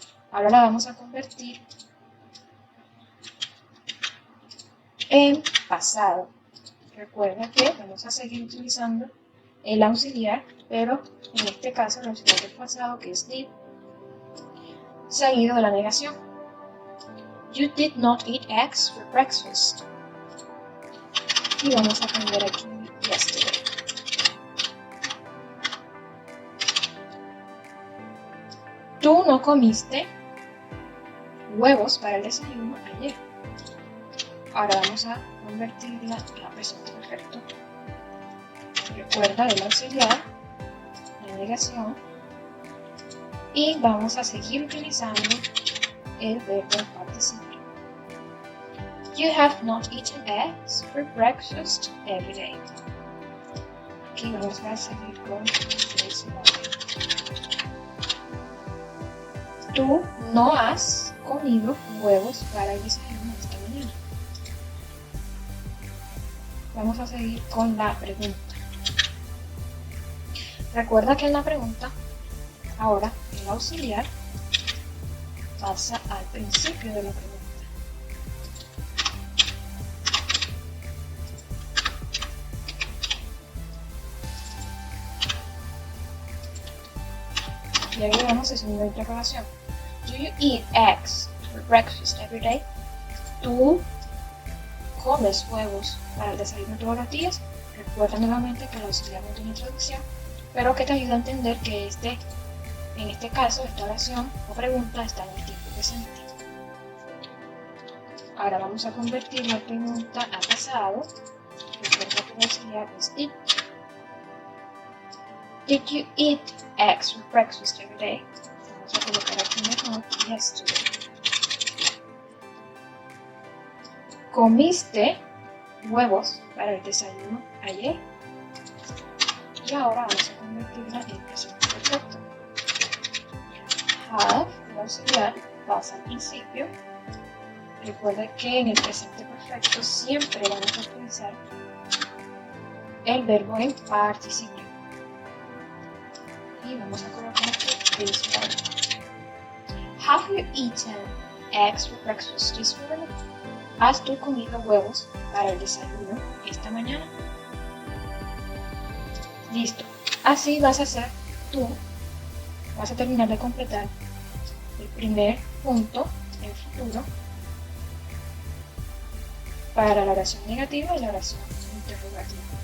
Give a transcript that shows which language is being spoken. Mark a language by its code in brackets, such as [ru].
[es] Ahora la vamos a convertir en pasado. Recuerda que vamos a seguir utilizando el auxiliar, pero en este caso el auxiliar del pasado, que es did, seguido de la negación. [en] You did not eat eggs for breakfast. [es] Y vamos a cambiar aquí yesterday. Tú no comiste huevos para el desayuno ayer. Ahora vamos a convertirla a presente perfecto. Recuerda el auxiliar, la negación. Y vamos a seguir utilizando el verbo participio. [en] You have not eaten eggs for breakfast every day. [es] Aquí vamos a seguir con this morning. Tú no has comido huevos para el desayuno esta mañana. Vamos a seguir con la pregunta. Recuerda que en la pregunta, ahora el auxiliar pasa al principio de la pregunta. Y agregamos el signo de interrogación. [en] Do you eat eggs for breakfast every day? [es] ¿Tú comes huevos para el desayuno todos los días? Recuerda nuevamente que el auxiliar no tiene traducción, pero que te ayuda a entender que en este caso, esta oración o pregunta está en el tiempo presente. Ahora vamos a convertir la pregunta a pasado. Recuerda que el auxiliar es it. [en] Did you eat eggs for breakfast every day? [es] Vamos a colocar aquí mejor yesterday. ¿Comiste huevos para el desayuno ayer? Y ahora vamos a convertirla en presente perfecto. Have, el auxiliar, pasa al principio. Recuerda que en el presente perfecto siempre vamos a utilizar el verbo en participio. Y vamos a colocar aquí this morning. [en] Have you eaten eggs for breakfast this morning? [es] ¿Has tú comido huevos para el desayuno esta mañana? Listo. Así vas a hacer tú, vas a terminar de completar el primer punto en futuro para la oración negativa y la oración interrogativa.